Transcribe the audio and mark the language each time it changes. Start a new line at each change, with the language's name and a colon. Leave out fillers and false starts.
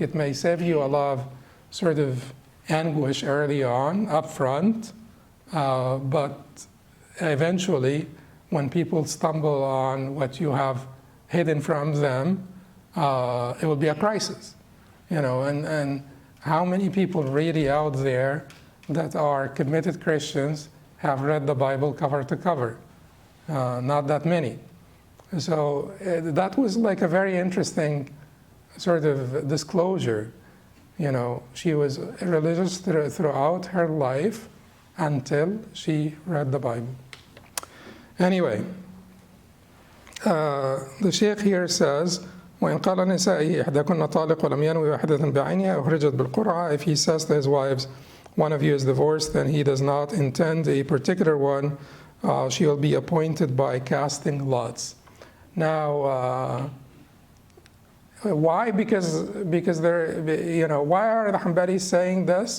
English: It may save you a lot of sort of anguish early on, up front, but eventually, when people stumble on what you have hidden from them, it will be a crisis, and how many people really out there that are committed Christians have read the Bible cover to cover? not that many. So that was like a very interesting sort of disclosure. You know, she was religious throughout her life until she read the Bible. Anyway, the Sheikh here says,
Arabic: وإن قال نسائه إحداكن طالق ولم ينوي واحدة بعينها أخرجت بالقرعة.
English: If he says to his wives, one of you is divorced, then he does not intend a particular one, she will be appointed by casting lots. Now, why? Because they're, you know, why are the Hanbalis saying this?